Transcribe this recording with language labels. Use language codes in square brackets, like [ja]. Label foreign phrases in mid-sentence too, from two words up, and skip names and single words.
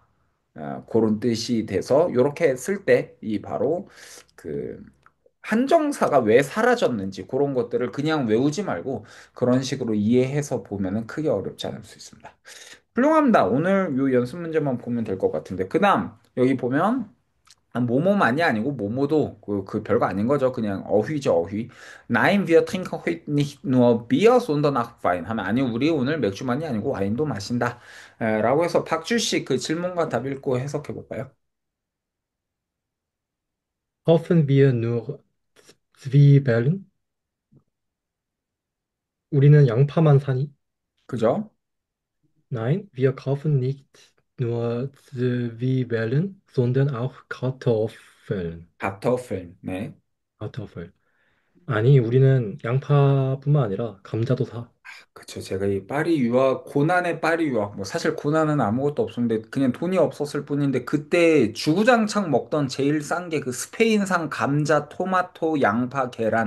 [ko] 그런 뜻이 돼서 이렇게 쓸 때 이 바로 그 한정사가 왜 사라졌는지 그런 것들을 그냥 외우지 말고 그런 식으로 이해해서 보면은 크게 어렵지 않을 수 있습니다. 훌륭합니다. 오늘 요 연습 문제만 보면 될 것 같은데. 그다음 여기 보면 모모만이 아니고 모모도 그 별거 아닌 거죠. 그냥 어휘죠, 어휘. [de] Nein, wir trinken heute nicht nur Bier, sondern auch Wein. [ko] 하면 아니 우리 오늘 맥주만이 아니고 와인도 마신다. 라고 해서 박주 씨 그 질문과 답 읽고 해석해 볼까요? [de] Kaufen wir nur Zwiebeln? [ko] 우리는 양파만 사니? 그죠? [de] Nein, wir kaufen nicht nur Zwiebeln, sondern auch Kartoffeln. [ko] 가터펠. 네. [de] Kartoffel. [ko] 아니, 우리는 양파뿐만 아니라 감자도 사. 그쵸. 제가 이 파리 유학, 고난의 파리 유학, 뭐 사실 고난은 아무것도 없었는데 그냥 돈이 없었을 뿐인데 그때 주구장창 먹던 제일 싼 게 그 스페인산 감자, 토마토, 양파, 계란.